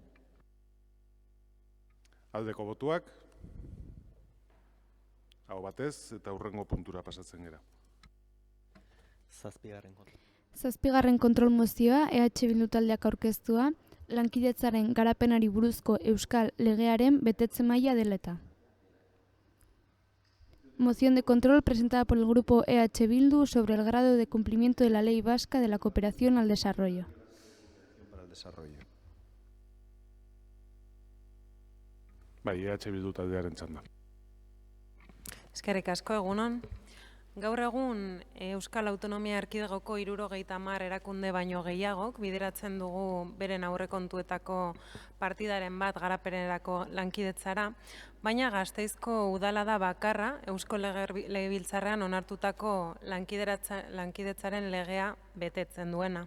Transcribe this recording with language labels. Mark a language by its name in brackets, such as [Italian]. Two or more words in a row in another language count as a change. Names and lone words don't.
[Basque] Aldeko botuak, hau batez eta hurrengo puntura pasatzen gera. Zazpigarren kontrol mozioa EH Bildu taldeak aurkeztua, lankidetzaren garapenari buruzko euskal legearen betetze maila dela eta. [Spanish] Moción de control presentada por el grupo EH Bildu sobre el grado de cumplimiento de la Ley Vasca de la Cooperación al Desarrollo. [Basque] Bai, EH Bildu taldearen txanda. Eskerrik asko, egunon. Gaur egun Euskal Autonomia Erkidegoko 70 erakunde baino gehiagok bideratzen dugu beren aurrekontuetako partidaren bat garapenerako lankidetzara, baina Gasteizko udala da bakarra Eusko Legebiltzarrean onartutako lankidetzaren legea betetzen duena.